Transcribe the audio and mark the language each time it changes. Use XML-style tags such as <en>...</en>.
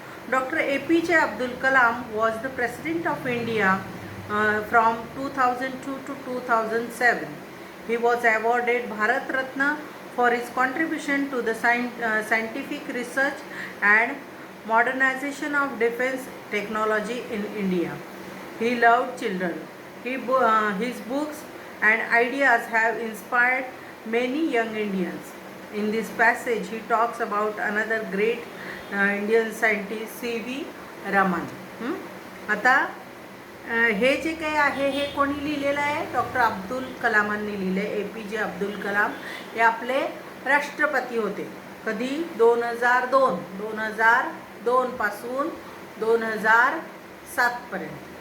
<en>Doctor APJ Abdul Kalam was the president of India from 2002 to 2007. He was awarded Bharat Ratna for his contribution to the scientific research and modernization of defense technology in India. He loved children. His books and ideas have inspired many young Indians. In this passage, he talks about another great Indian scientist, C.V. Raman.</en> <mr>आता हे जे काही आहे हे कोणी लिहिलेलं आहे? Doctor Abdul कलामांनी लिहिले. APJ अब्दुल कलाम हे आपले राष्ट्रपती होते. कधी? 2002 पासून 2007 पर्यंत.</mr>